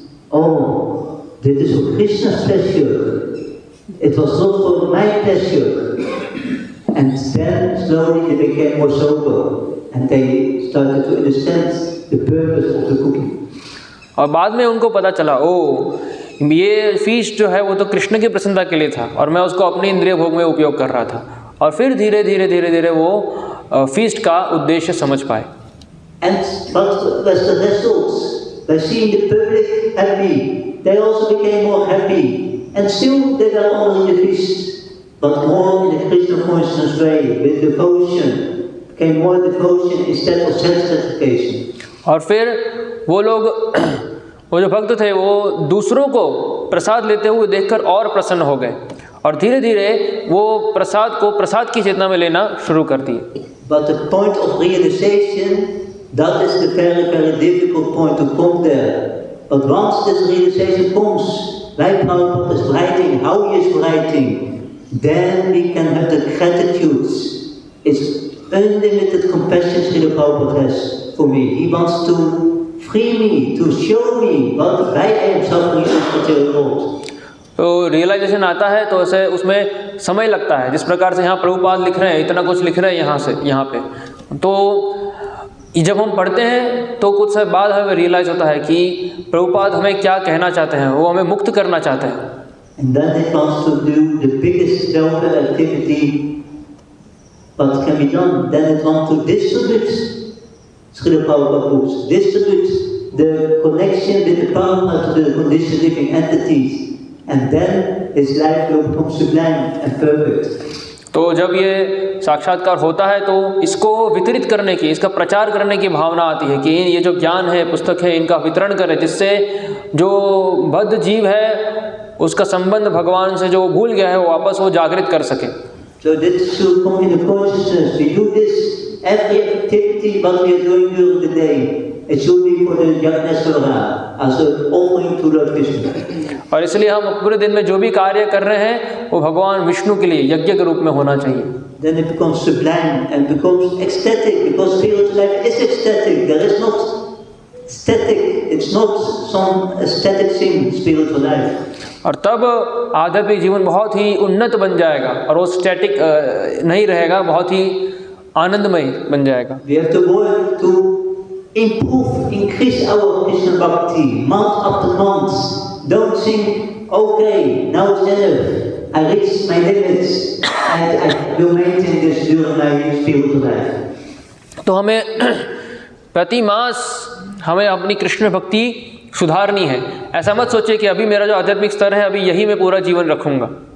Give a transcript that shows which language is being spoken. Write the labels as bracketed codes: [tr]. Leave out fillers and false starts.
[en] Oh, this is for Krishna's pleasure. It was not for my pleasure. And then slowly they became more sober, and they started to understand the purpose of the cooking. [hi] और बाद में उनको पता चला, ओ ये feast जो है वो तो कृष्ण की प्रसन्नता के लिए था और मैं उसको अपने इंद्रिय भोग में उपयोग कर रहा था। और फिर धीरे धीरे वो फीस्ट का उद्देश्य समझ पाए। [en] And what was the result? By seeing the public happy, they also became more happy, and still they were honoring the feast, but more in the Krishna consciousness way, with devotion. Became more devotion instead of sense gratification. [hi] और फिर वो लोग, वो जो भक्त थे, वो दूसरों को प्रसाद लेते हुए देखकर और प्रसन्न हो गए और धीरे धीरे वो प्रसाद को प्रसाद की चेतना में लेना शुरू कर दिए। [en] But the point of realization, that is the very, very difficult point to come there. But once this realization comes, like Prabhupada is writing, how he is writing, then we can have the gratitude. It's unlimited compassion Srila Prabhupada has for me. He wants to free me, to show me what why I am suffering in this material world. [hi] तो realisation आता है तो ऐसे उसमें समय लगता है, जिस प्रकार से यहाँ प्रभुपाद लिख रहे हैं, इतना कुछ लिख रहे हैं यहाँ पे, तो जब हम पढ़ते हैं तो कुछ समय बाद हमें रियलाइज होता है कि प्रभुपाद हमें क्या कहना चाहते हैं, वो हमें मुक्त करना चाहते हैं। [en] And then it wants to do the biggest welfare activity what can be done. Then it wants to distribute Srila Prabhupada books, distribute the connection with the Prabhupada to the conditioned living entities, and then his life will become sublime and perfect. [hi] तो जब ये साक्षात्कार होता है तो इसको वितरित करने की, इसका प्रचार करने की भावना आती है कि ये जो ज्ञान है, पुस्तक है, इनका वितरण करें, जिससे जो बद्ध जीव है उसका संबंध भगवान से जो भूल गया है वो वापस वो जागृत कर सके। [en] So this should come in the consciousness. We do this every activity what we are doing during the day. It should be for the Yajnasvara as an offering to Lord Krishna. [hi] और इसलिए हम पूरे दिन में जो भी कार्य कर रहे हैं वो भगवान विष्णु के लिए यज्ञ के रूप में होना चाहिए। [en] Then it becomes sublime and becomes ecstatic, because spiritual life is ecstatic. There is not static. It's not some static thing, spiritual life. [hi] और तब आध्यात्मिक जीवन बहुत ही उन्नत बन जाएगा और वो स्टैटिक नहीं रहेगा, बहुत ही आनंदमय बन जाएगा। [en] We have to work to improve, increase our Krishna bhakti month after month. Don't think, okay, now it's enough. I reached my limits. I will maintain this during my spiritual life. [hi] तो हमें प्रति मास हमें अपनी कृष्ण भक्ति सुधारनी है। ऐसा मत सोचिए कि अभी मेरा जो आध्यात्मिक स्तर है अभी यही मैं पूरा जीवन रखूंगा।